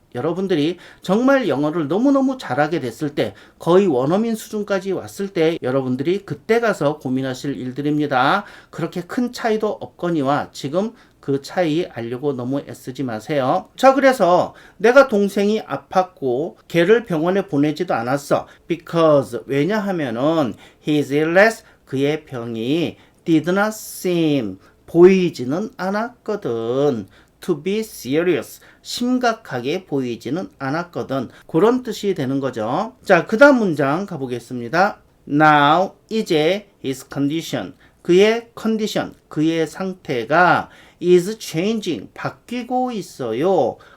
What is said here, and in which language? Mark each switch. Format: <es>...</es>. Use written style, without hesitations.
<ko>여러분들이 정말 영어를 너무너무 잘하게 됐을 때, 거의 원어민 수준까지 왔을 때 여러분들이 그때 가서 고민하실 일들입니다. 그렇게 큰 차이도 없거니와 지금 그 차이 알려고 너무 애쓰지 마세요. 자, 그래서 내가 동생이 아팠고 걔를 병원에 보내지도 않았어. Because 왜냐하면은</ko> <en>his illness</en> <ko>그의 병이</ko> <en>did not seem</en> <ko>보이지는 않았거든.</ko> <en>To be serious</en> <ko>심각하게 보이지는 않았거든. 그런 뜻이 되는 거죠. 자, 그 다음 문장 가보겠습니다. Now 이제</ko> <en>his condition</en> <ko>그의 컨디션 그의 상태가</ko> <en>is changing</en> <ko>바뀌고 있어요.</ko>